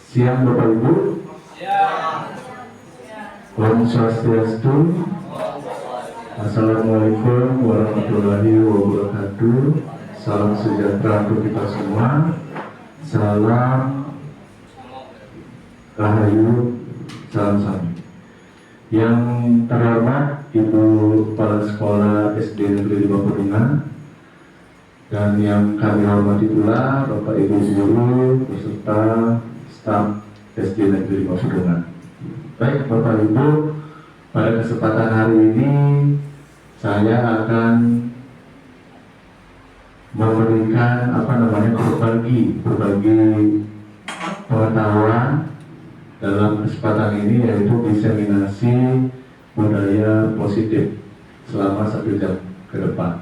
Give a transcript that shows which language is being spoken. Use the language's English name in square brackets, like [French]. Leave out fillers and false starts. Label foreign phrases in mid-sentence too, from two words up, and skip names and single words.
[Indonesian] Siang Bapak Ibu. [Sanskrit] Om Swastiastu. [Arabic] Assalamualaikum warahmatullahi wabarakatuh. [Indonesian] Salam sejahtera untuk kita semua. Salam Rahayu, salam sami. Yang terhormat Ibu Kepala Sekolah SD Negeri 5 Pedungan, dan yang kami hormati pula Bapak Ibu guru beserta staf SD Negeri 5 Pedungan. Baik Bapak Ibu, pada kesempatan hari ini saya akan memberikan berbagi pengetahuan dalam kesempatan ini, yaitu diseminasi budaya positif selama 1 jam ke depan.